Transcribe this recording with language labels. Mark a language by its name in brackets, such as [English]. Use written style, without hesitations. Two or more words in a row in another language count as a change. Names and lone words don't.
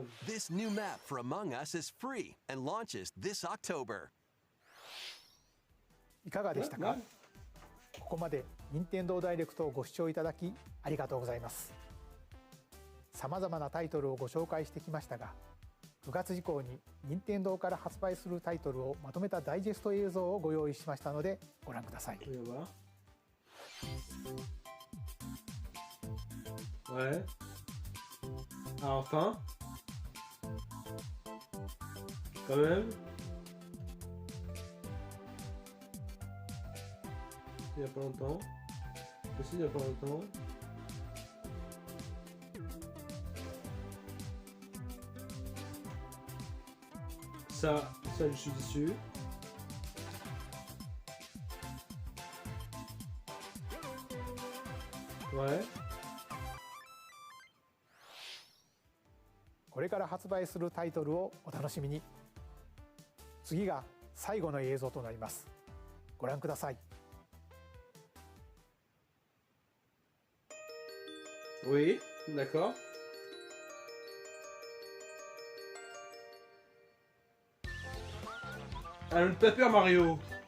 [English] This new map for Among Us is free and launches this October. [Japanese] いかがでしたか？ここまで任天堂ダイレクトをご視聴いただきありがとうございます。さまざまなタイトルをご紹介してきましたが、9月以降に任天堂から発売するタイトルをまとめたダイジェスト映像をご用意しましたのでご覧ください。 [French] Ouais. Ah, enfin. Quand même. Il n'y a pas longtemps. Aussi, il n'y a pas longtemps. Ça, je suis dessus. Ouais. [Japanese] これから発売するタイトルをお楽しみに。次が最後の映像となります。ご覧ください。 [French] Oui, d'accord. Ah, le Paper Mario.